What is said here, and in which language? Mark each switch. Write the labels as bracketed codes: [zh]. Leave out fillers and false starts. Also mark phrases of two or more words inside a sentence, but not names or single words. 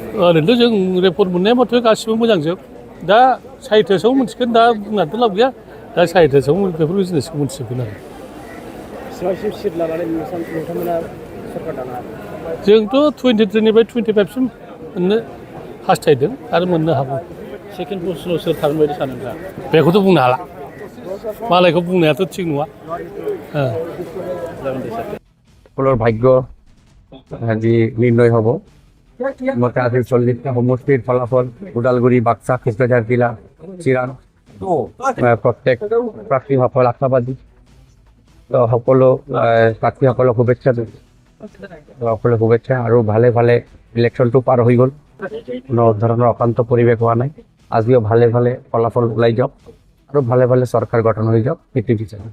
[brx] ओरैनोथ' जों रिपर्ट मोननाय मथे गासिबो मोजांजोब दा 4टासोआव मोनसिगोन दा बुंनानैथ' लाब गैया दा 4टासोआव बेफोर जिनिसखौ मोनथिजोबगोन आरो बेसेबांसिम सिट लानानै नोंथांमोना सरकार दानो हागोन? जोंथ' 23निफ्राय 25सिम मोननो हास्थायदों आरो मोननो हागौ। सेकेन्ड पजिसनाव सोर थागोन बायदि सानो नोंथाङा? बेखौथ' बुंनो हाला मालायखौ बुंनायाथ' थिग नङा। [as] সকলৰ ভাগ্য আজি নিৰ্ণয় হ'ব মতে আজি 40টা সমষ্টিৰ ফলাফল ওদালগুৰি বাক্সা কোকৰাঝাৰ জিলা চিৰাং প্ৰত্যেক প্ৰাৰ্থীসকল আশাবাদী তো সকলো প্ৰাৰ্থীসকলক শুভেচ্ছা সকলো শুভেচ্ছা আৰু ভালে ভালে ইলেকশ্যনটো পাৰ হৈ গ'ল কোনো ধৰণৰ অশান্ত পৰিৱেশ হোৱা নাই আজিও ভালে ভালে ফলাফল ওলাই যাওক আৰু ভালে ভালে চৰকাৰ গঠন হৈ যাওক সেইটো বিচাৰোঁ।